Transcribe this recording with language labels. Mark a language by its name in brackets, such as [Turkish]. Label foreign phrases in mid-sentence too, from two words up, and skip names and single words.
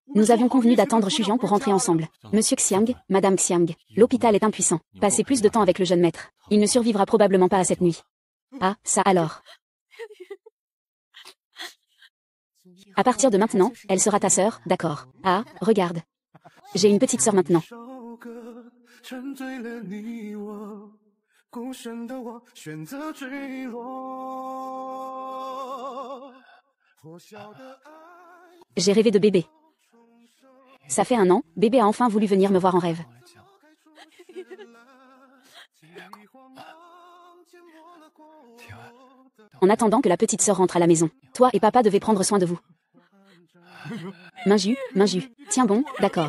[French] Nous avions convenu d'attendre Shujian pour rentrer ensemble. Monsieur Xiang, Madame Xiang, l'hôpital est impuissant. Passez plus de temps avec le jeune maître. Il ne survivra probablement pas à cette nuit. Ah, ça alors. À partir de maintenant, elle sera ta sœur, d'accord. Ah, regarde. J'ai une petite sœur maintenant. [Chinese] 沉醉了你我，孤身的我选择坠落。破晓的爱。 [French] J'ai rêvé de bébé. Ça fait 1 an, bébé a enfin voulu venir me voir en rêve. En attendant que la petite sœur rentre à la maison, toi et papa devaient prendre soin de vous. Minju, Minju. Tiens bon, d'accord.